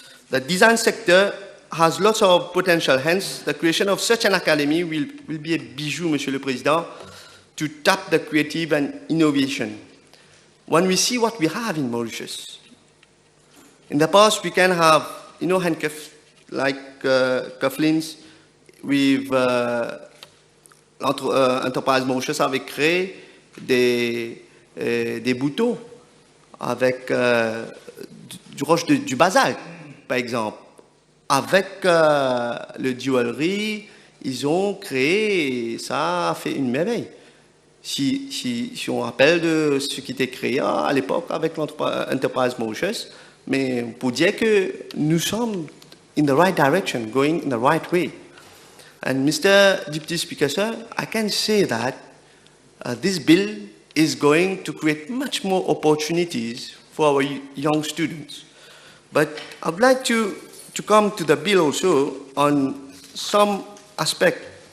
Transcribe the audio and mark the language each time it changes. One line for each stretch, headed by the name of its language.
English: The design sector has lots of potential, hence the creation of such an academy will be a bijou,
French: Monsieur le Président,
English: to tap the creative and innovation. When we see what we have in Mauritius, in the past we can have, handcuffs like cufflinks. With
French: l'entreprise Mauritius avait créé des boutons avec du roche du basalte, par exemple. Avec le jewelry, ils ont créé, ça a fait une merveille. Si on rappelle de ce qui était créé à l'époque avec l'entreprise Mauritius, mais pour dire que nous sommes
English: in the right direction, going in the right way. And Mr. Deputy Speaker, sir, I can say that this bill is going to create much more opportunities for our young students. But I would like to come to the bill also on some aspect.